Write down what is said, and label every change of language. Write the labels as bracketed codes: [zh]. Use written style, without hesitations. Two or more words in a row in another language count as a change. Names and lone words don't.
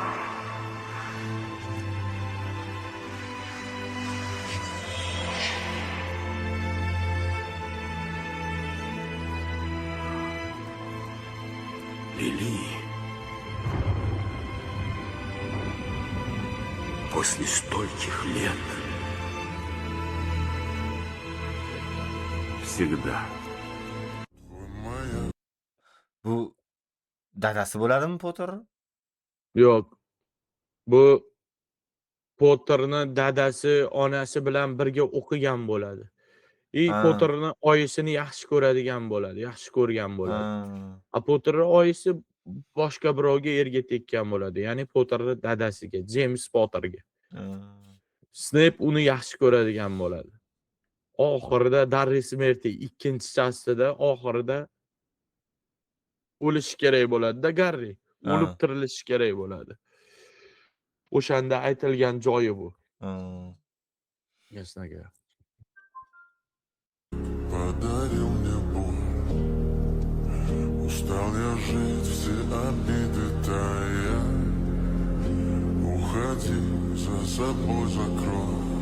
[ru] Лили, после стольких лет Всегда. [uz] Bu dadasi bo'ladimi Potter? Yo'q. Bu Potterni dadasi, onasi bilan birga o'qigan bo'ladi. Ha. Potterni oyisini yaxshi ko'radigan bo'ladi, yaxshi ko'rgan bo'ladi. Ha. Potterni oyisi boshqa birovga erga tekkan bo'ladi. Ya'ni Potterni dadasiga, James Potterga. Ha. Snape uni yaxshi ko'radigan bo'ladi. Oxirida Darri Smerti ikkinchi chastida oxirida o'lishi kerak bo'ladi-da Garri. O'lib Ha. tirilishi kerak bo'ladi. O'shanda aytilgan joyi bu. Ha. [ru] Ясного. Подарил мне боль. Устал я жить, все обиды тая. Уходи, за собой закрой.